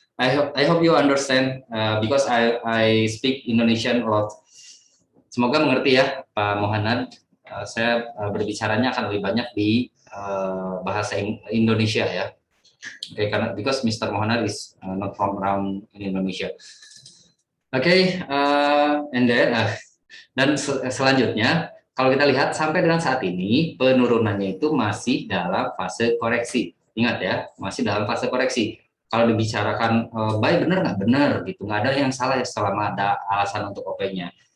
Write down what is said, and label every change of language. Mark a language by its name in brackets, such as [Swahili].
[English] I hope you understand because I speak Indonesian a lot. [Indonesian] Semoga mengerti ya, Pak Mohanad. Saya berbicaranya akan lebih banyak di bahasa Indonesia ya. [English] Okay, [Indonesian] karena [English] because Mr. Mohanad is not from around in Indonesia. Okay, and then [Indonesian] dan selanjutnya. Kalau kita lihat sampai dengan saat ini penurunannya itu masih dalam fase koreksi. Ingat ya, masih dalam fase koreksi. Kalau dibicarakan buy benar nggak benar gitu, nggak ada yang salah ya selama ada alasan untuk OP-nya.